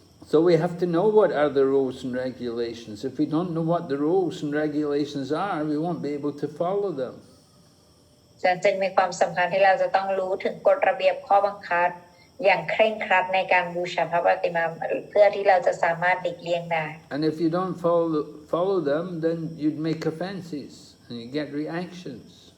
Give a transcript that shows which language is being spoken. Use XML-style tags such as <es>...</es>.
<en>So we have to know what are the rules and regulations. If we don't know what the rules and regulations are, we won't be able to follow them.</en> <th>จึงมีความสำคัญที่เราจะต้องรู้ถึงกฎระเบียบข้อบังคับอย่างเคร่งครัดในการบูชาพระปฏิมาเพื่อที่เราจะสามารถหลีกเลี่ยงได้</th> <en>And if you don't follow them, then you'd make offenses and you get reactions.</en>